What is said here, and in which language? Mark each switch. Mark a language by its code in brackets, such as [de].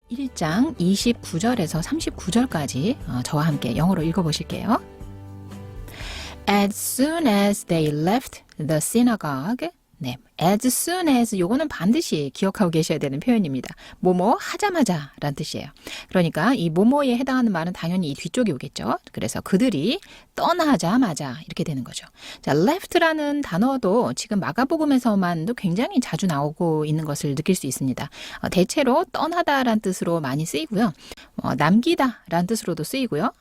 [ko] 1장 29절에서 39절까지 저와 함께 영어로 읽어보실게요. [en] As soon as they left the synagogue, 네, as soon as [ko] 요거는 반드시 기억하고 계셔야 되는 표현입니다. 뭐뭐 하자마자 라는 뜻이에요. 그러니까 이 뭐뭐에 해당하는 말은 당연히 이 뒤쪽이 오겠죠. 그래서 그들이 떠나자마자 이렇게 되는 거죠. 자, left라는 단어도 지금 마가복음에서만도 굉장히 자주 나오고 있는 것을 느낄 수 있습니다. 대체로 떠나다라는 뜻으로 많이 쓰이고요. 남기다라는 뜻으로도 쓰이고요.